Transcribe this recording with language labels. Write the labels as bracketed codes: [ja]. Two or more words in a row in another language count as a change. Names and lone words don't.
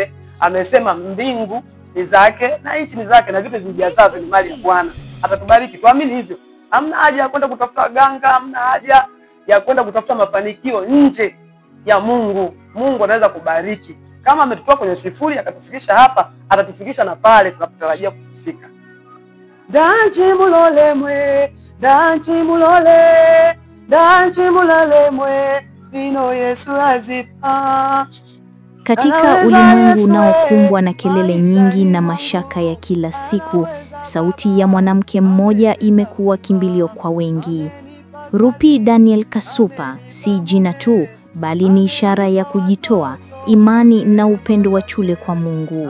[sw] Amesema mbingu ni zake na nchi ni zake na vitu vijazavyo ni mali ya Bwana. atatubariki. Tuamini hivyo. Hamna haja ya kwenda kutafuta ganga, hamna haja ya kwenda kutafuta mafanikio nje ya Mungu. Mungu anaweza kubariki. Kama ametutoa kwenye sifuri akatufikisha hapa, atatufikisha na pale tunapotarajia kufika. [bem] Danji mulole mwe, danji mulole, danji mulole mwe, vino Yesu azipa. [sw] Katika ulimwengu unaokumbwa na kelele nyingi na mashaka ya kila siku, sauti ya mwanamke mmoja imekuwa kimbilio kwa wengi. Rupi Daniel Kasupa si jina tu, bali ni ishara ya kujitoa, imani na upendo wa shule kwa Mungu.